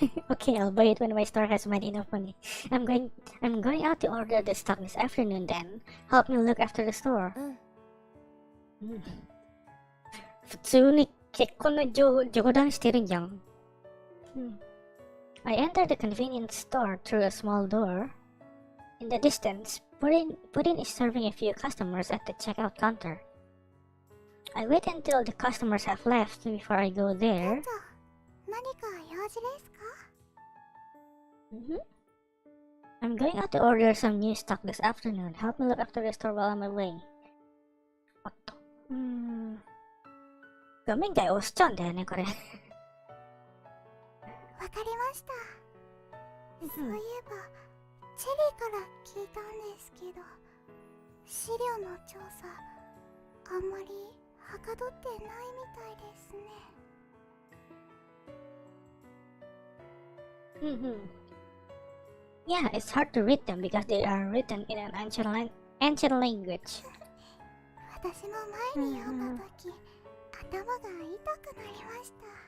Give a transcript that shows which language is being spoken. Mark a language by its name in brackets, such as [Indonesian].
[English] Okay, I'll buy it when my store has made enough money. I'm going out to order the stock this afternoon then. Help me look after the store. [Japanese] 普通に結婚の冗談してるんじゃん。 [English] I entered the convenience store through a small door. In the distance, Puddin is serving a few customers at the checkout counter. I wait until the customers have left before I go there. [Japanese] 何か用事ですか？ [English] I'm going out to order some new stock this afternoon. Help me look after the store while I'm away. [Japanese] おっと。画面外押しちゃうんだよね、これ。わかりました。そういえば、チェリーから聞いたんですけど、資料の調査、あんまりはかどってないみたいですね。 [English] Yeah, it's hard to read them because they are written in an ancient language. [Japanese] 私も前に読んだとき、頭が痛くなりました。